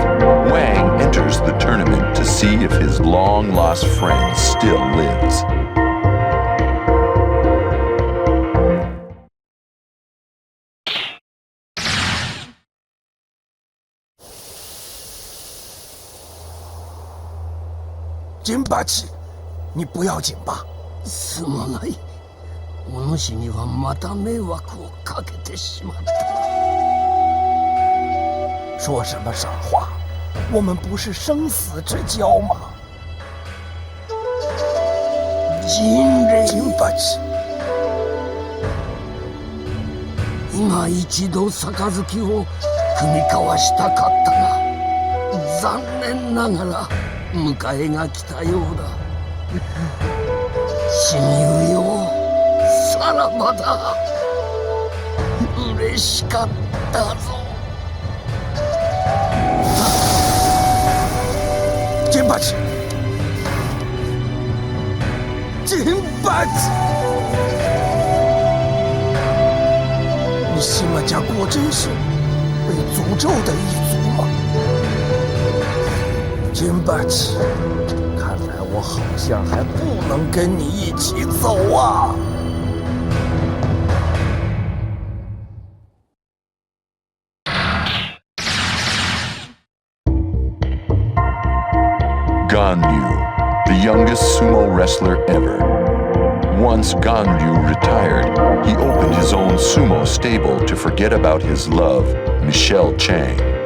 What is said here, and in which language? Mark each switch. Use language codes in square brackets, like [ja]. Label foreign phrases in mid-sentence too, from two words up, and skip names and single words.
[en] Wang enters the tournament to see if his long-lost friend still lives. [zh] Jinpachi, 你不要紧吧？ [ja] すまない。お主にはまた迷惑をかけてしまった。 [zh] 说什么傻话？我们不是生死之交吗？Jinpachi、 [ja] 今一度杯を組み交わしたかったが、残念ながら迎えが来たようだ。親友よ、さらばだ。嬉しかったぞ。Jinpachi！ Jinpachi！ [zh] 你西马家果真是被诅咒的一族吗？Jinpachi， 看来我好像还不能跟你一起走啊。 [en] Ganryu, the youngest sumo wrestler ever. Once Ganryu retired, he opened his own sumo stable to forget about his love, Michelle Chang.